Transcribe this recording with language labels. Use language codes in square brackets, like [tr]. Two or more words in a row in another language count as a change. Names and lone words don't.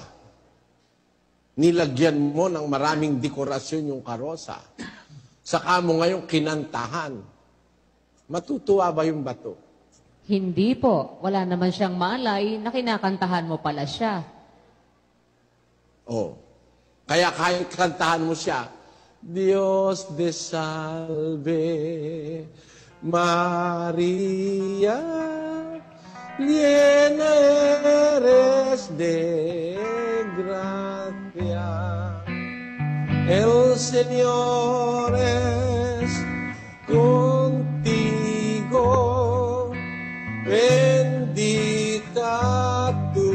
[tl] Nilagyan mo ng maraming dekorasyon yung karosa. Saka mo ngayong kinantahan. Matutuwa ba yung bato? Hindi po. Wala naman siyang malay na kinakantahan mo pala siya. Oh. Kaya kahit kantahan mo siya, [es] Dios de salve, Maria, llena eres de gracia. El Señor es contigo, bendita